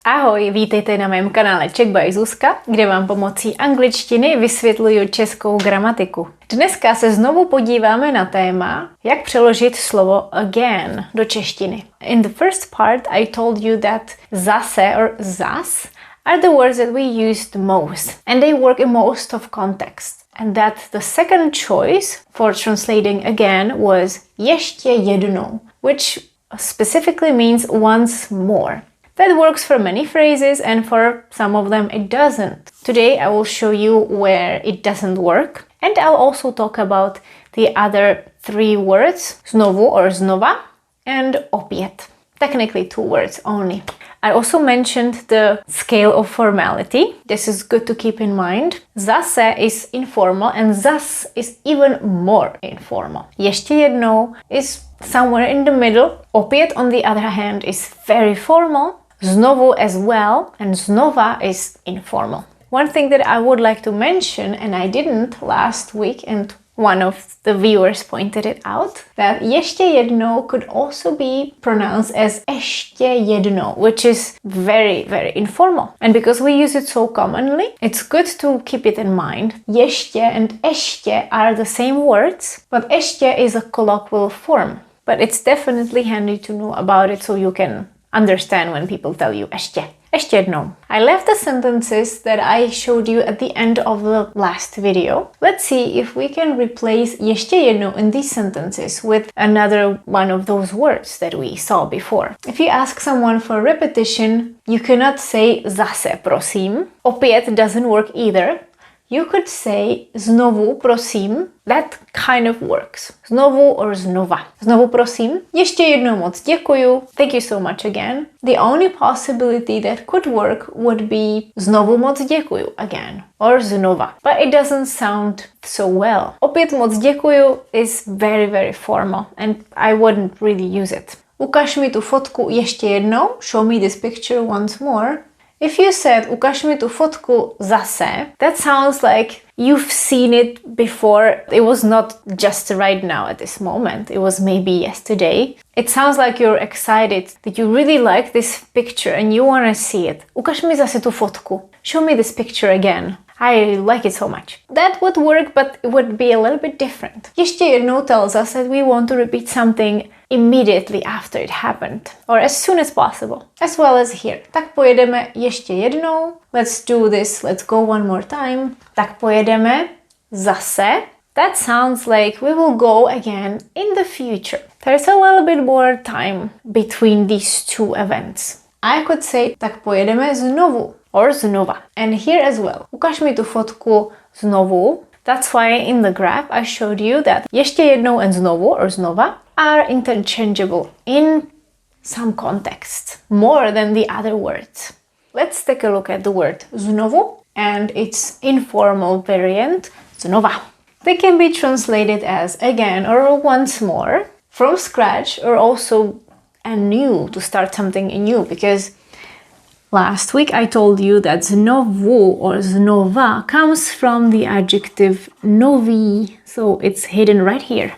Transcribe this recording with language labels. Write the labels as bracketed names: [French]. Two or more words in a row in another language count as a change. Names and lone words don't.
[Czech] Ahoj, vítejte na mém kanále Czech by Zuzka, kde vám pomocí angličtiny vysvětluju českou gramatiku. Dneska se znovu podíváme na téma, jak přeložit slovo again do češtiny. [English] In the first part I told you that zase or zas are the words that we use the most and they work in most of context. And that the second choice for translating again was [Czech] ještě jednou, [English] which specifically means once more. That works for many phrases and for some of them it doesn't. Today I will show you where it doesn't work and I'll also talk about the other three words, znovu or znova and opět. Technically 2 words only. I also mentioned the scale of formality. This is good to keep in mind. Zase is informal and zas is even more informal. [Czech] Ještě jednou [English] is somewhere in the middle. Opět, on the other hand, is very formal. Znovu as well, and znova is informal. One thing that I would like to mention, and I didn't last week, and one of the viewers pointed it out, that [Czech] ještě jednou [English] could also be pronounced as [Czech] ještě jednou, [English] which is very, very informal. And because we use it so commonly, it's good to keep it in mind. Ještě and ještě are the same words, but ještě is a colloquial form. But it's definitely handy to know about it so you can understand when people tell you [Czech] ještě jednou. [English] I left the sentences that I showed you at the end of the last video. Let's see if we can replace [Czech] ještě jednou [English] in these sentences with another one of those words that we saw before. If you ask someone for repetition, you cannot say [Czech] zase prosím. [English] Opět doesn't work either. You could say [Czech] znovu prosím. [English] That kind of works. [Czech] Znovu or znova. Znovu prosím. Ještě jednou moc děkuju. [English] Thank you so much again. The only possibility that could work would be [Czech] znovu moc děkuju [English] again. Or znova. But it doesn't sound so well. [Czech] Opět moc děkuju [English] is very, very formal and I wouldn't really use it. [Czech] Ukaž mi tu fotku ještě jednou. [English] Show me this picture once more. If you said [Czech] ukaž mi tu fotku zase, [English] that sounds like you've seen it before. It was not just right now at this moment. It was maybe yesterday. It sounds like you're excited, that you really like this picture and you want to see it. [Czech] Ukaž mi zase tu fotku. [English] Show me this picture again. I like it so much. That would work, but it would be a little bit different. [Czech] Ještě jednou [English] tells us that we want to repeat something immediately after it happened, or as soon as possible, as well as here. [Czech] Tak pojedeme ještě jednou. [English] Let's do this. Let's go one more time. [Czech] Tak pojedeme zase. [English] That sounds like we will go again in the future. There's a little bit more time between these two events. I could say [Czech] tak pojedeme znovu [English] or znova. And here as well. [Czech] Ukaž mi tu fotku znovu. [English] That's why in the graph I showed you that [Czech] ještě jednou [English] and znovu or znova are interchangeable in some contexts, more than the other words. Let's take a look at the word znovu and its informal variant, znova. They can be translated as again or once more, from scratch, or also anew, to start something anew, because last week I told you that znovu or znova comes from the adjective nový, so it's hidden right here.